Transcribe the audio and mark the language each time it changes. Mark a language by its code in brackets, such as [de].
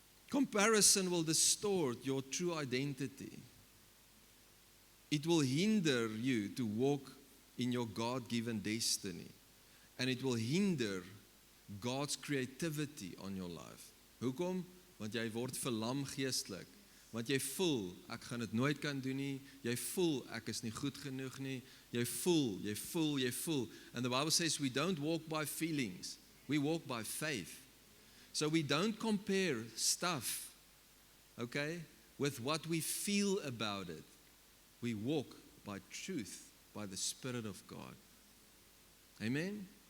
[en] Comparison will distort your true identity. It will hinder you to walk in your God-given destiny. And it will hinder God's creativity on your life. [af] Hoekom? Want jy word verlam geestelik. Want jy voel, ek gaan dit nooit kan doen nie. Jy voel, ek is nie goed genoeg nie. Jy voel. [en] And the Bible says we don't walk by feelings. We walk by faith. So we don't compare stuff, okay, with what we feel about it. We walk by truth, by the Spirit of God. Amen?